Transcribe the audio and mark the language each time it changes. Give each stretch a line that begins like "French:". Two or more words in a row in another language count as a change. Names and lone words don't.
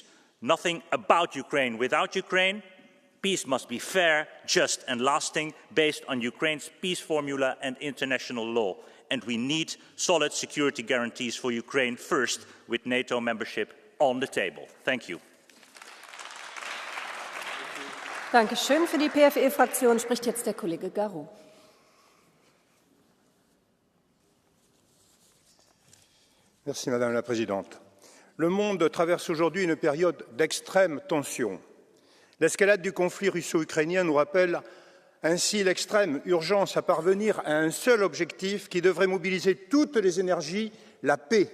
English: Nothing about Ukraine without Ukraine. Peace must be fair, just and lasting, based on Ukraine's peace formula and international law. And we need solid security guarantees for Ukraine first, with NATO membership on the table. Thank you.
German: Dankeschön. Für die PFE-Fraktion spricht jetzt der Kollege Garou.
French: Merci, Madame la Présidente. Le monde traverse aujourd'hui une période d'extrême tension. L'escalade du conflit russo-ukrainien nous rappelle ainsi l'extrême urgence à parvenir à un seul objectif qui devrait mobiliser toutes les énergies, la paix.